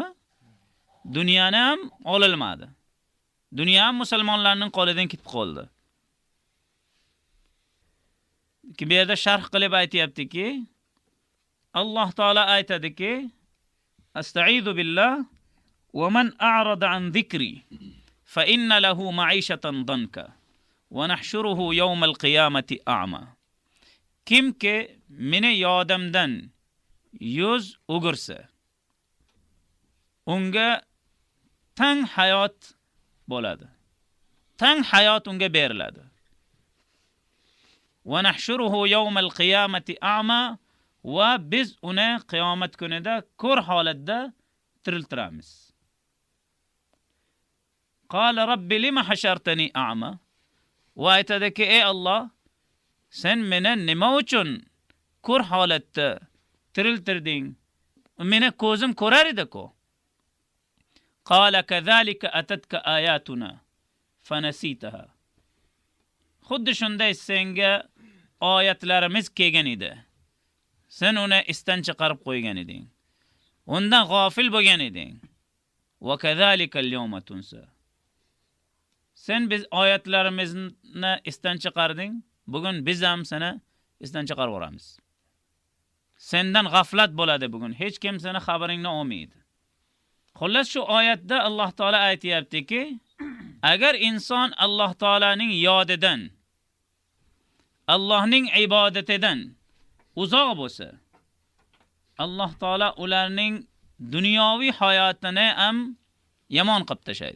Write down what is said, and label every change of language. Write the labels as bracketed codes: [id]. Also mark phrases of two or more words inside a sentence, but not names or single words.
[uz] Dunyoni ham olilmadi. Dunyo ham musulmonlarning qo'lidan ketib qoldi. Bu yerda sharh qilib aytayaptiki, Alloh taolo aytadiki, [ar] أستعيذ بالله ومن أعرض عن ذكري فإن له معيشة ضنكا ونحشره يوم القيامة أعمى. [uz] Kimki meni yodimdan yuz o'girsa, unga tang hayot bo'ladi. Tang hayot unga beriladi. [ar] ونحشره يوم القيامة أعمى, [uz] va biz uni qiyomat kunida ko'r holatda tiriltiramiz. [ar] قال رب لم حشرتني أعمى? [uz] Va aytadiki, ey Alloh, sen meni nima uchun ko'r holatda tiriltirding? Meni ko'zim ko'rar edi-ku. [ar] قال كذلك أتتك آياتنا فنسيتها. [uz] Xuddi shunday senga oyatlarimiz kelgan edi. Sen uni esdan chiqarib qo'ygan eding. Undan g'ofil bo'lgan eding. [ar] وكذلك اليوم تنسى. [uz] Sen biz oyatlarimizni esdan chiqarding, bugun biz ham seni esdan chiqarib o'ramiz. Sendan g'aflat bo'ladi bugun, hech kim seni xabaringni olmaydi. Xullas shu oyatda Alloh taolo aytayaptiki, agar inson Alloh taolaning yodidan, Allohning ibodatidan uzoq bo'lsa, Alloh taolo ularning dunyoviy hayotini ham yomon qilib tashlaydi.